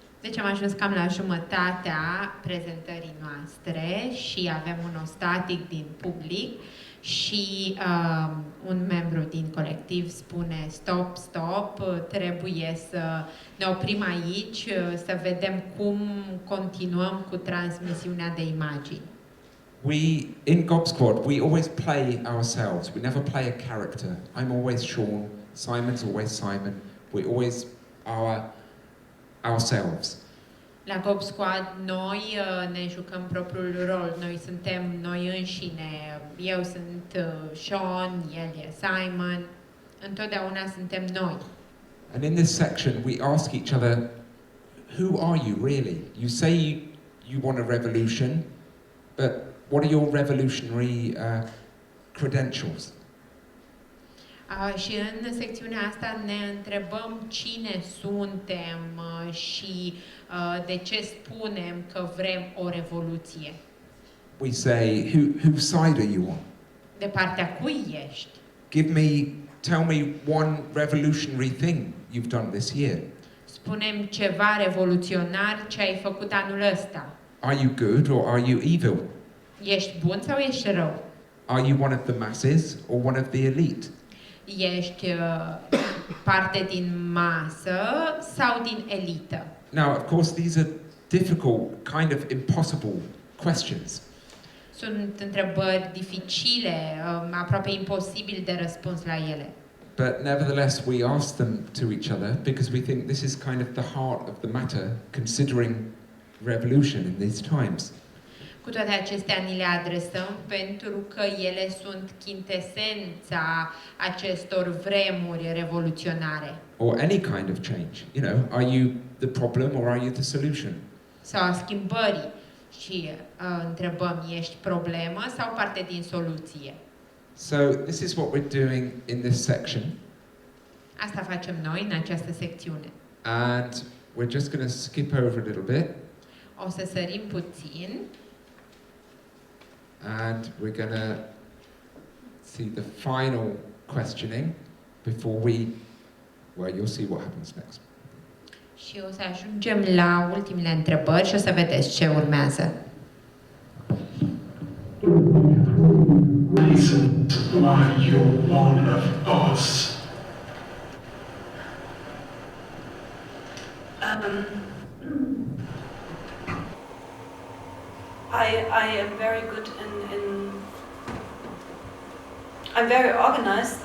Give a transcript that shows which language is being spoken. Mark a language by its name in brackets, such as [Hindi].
[Romanian] Deci am ajuns cam la jumătatea prezentării noastre și avem un ostatic din public și un membru din colectiv spune stop, trebuie să ne oprim aici, să vedem cum continuăm cu transmisiunea de imagini. [English] We, in Gob Squad, we always play ourselves. We never play a character. I'm always Sean, Simon's always Simon. We're always ourselves. [Romanian] La Gob Squad noi ne jucăm propriul rol. Noi suntem noi înșine. Eu sunt Sean, el e Simon. Întotdeauna suntem noi. [English] And in this section, we ask each other, who are you really? You say you want a revolution, but what are your revolutionary credentials? [Romanian] Și în secțiunea asta ne întrebăm cine suntem și de ce spunem că vrem o revoluție. [English] We say, whose side are you on? [Romanian] De partea cui ești? [English] Tell me one revolutionary thing you've done this year. [Romanian] Spune-mi ceva revoluționar ce ai făcut anul ăsta. [English] Are you good or are you evil? [Romanian] Ești bun sau ești rău? [English] Are you one of the masses or one of the elite? [Romanian] Ești parte din masă sau din elită? [English] Now, of course, these are difficult, kind of impossible questions. [Romanian] Sunt întrebări dificile, aproape imposibil de răspuns la ele. [English] But nevertheless, we ask them to each other because we think this is kind of the heart of the matter, considering revolution in these times. [Romanian] Cu toate acestea ni le adresăm pentru că ele sunt chintesența acestor vremuri revoluționare. [English] Or any kind of change. You know, are you the problem or are you the solution? [Romanian] Sau a schimbării. Și întrebăm, ești problemă sau parte din soluție? [English] So this is what we're doing in this section. [Romanian] Asta facem noi în această secțiune. [English] And we're just going to skip over a little bit. [Romanian] O să sărim puțin. [English] And we're going to see the final questioning before well, you'll see what happens next. [Romanian] Și o să ajungem la ultimele întrebări și o să vedeți ce urmează. [English] Reasons why you're one of us. I am very good I'm very organized.